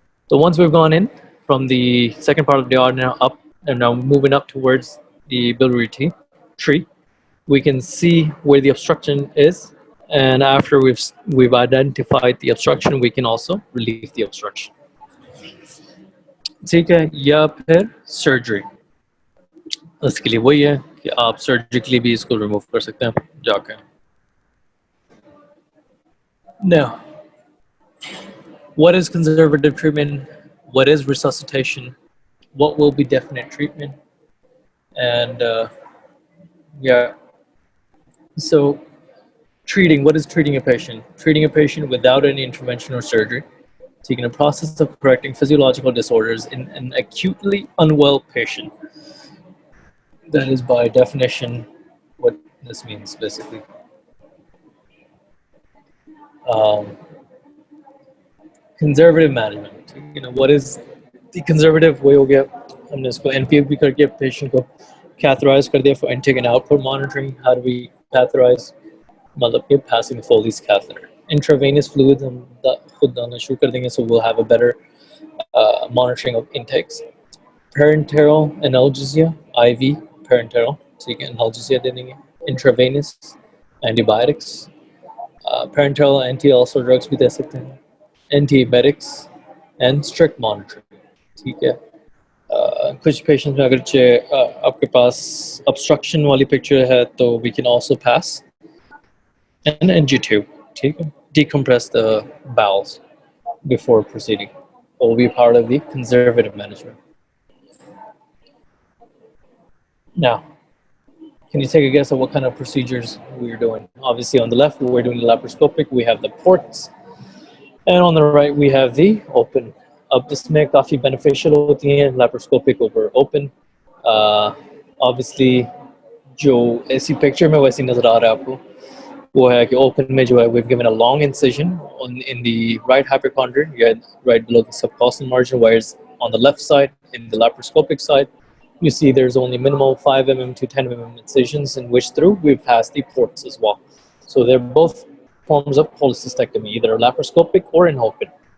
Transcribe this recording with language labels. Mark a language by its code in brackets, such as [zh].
[en] So once we've gone in from the second part of the duodenum up and now moving up towards the biliary tree, we can see where the obstruction is, and after we've identified the obstruction, we can also relieve the obstruction. [hi] ठीक है, या फिर surgery. इसके लिए वही है कि आप surgically भी इसको remove कर सकते हैं जाकर. [en] Now, what is conservative treatment? What is resuscitation? What will be definite treatment? And so treating, what is treating a patient? Treating a patient without any intervention or surgery, taking a process of correcting physiological disorders in an acutely unwell patient. That is by definition what this means basically. Conservative management. What is the conservative way? [hi] हो गया हमने इसको NPF भी करके patient को catheterize कर दिया [en] for intake and output monitoring. How do we catheterize? [hi] मतलब कि [en] passing the Foley's catheter. Intravenous fluid [hi] हम खुद डालना शुरू कर देंगे, [en] so we'll have a better monitoring of intakes. Parenteral analgesia, IV parenteral, so you can analgesia [hi] दे देंगे. [en] Intravenous antibiotics. [hi] Parenteral anti-ulcer drugs भी दे सकते हैं. [en] Antiemetics and strict monitoring. [hi] ठीक है. कुछ patients में अगर आपके पास obstruction वाली picture है तो [en] we can also pass an NG tube. [hi] ठीक है. [en] Decompress the bowels before proceeding. It will be part of the conservative management. Now, can you take a guess at what kind of procedures we're doing? Obviously, on the left, we're doing the laparoscopic. We have the ports. And on the right, we have the open. [hi] अब इसमें काफ़ी beneficial होती हैं laparoscopic over open. Obviously, जो ऐसी picture में वैसी नज़र आ रहा है आपको. वो है कि open में जो है [en] we've given a long incision in the right hypochondrium, right below the subcostal margin, whereas on the left side, in the laparoscopic side, you see there's only minimal 5 mm to 10 mm incisions in which through we've passed the ports as well. So they're both forms of cholecystectomy, either laparoscopic or in open.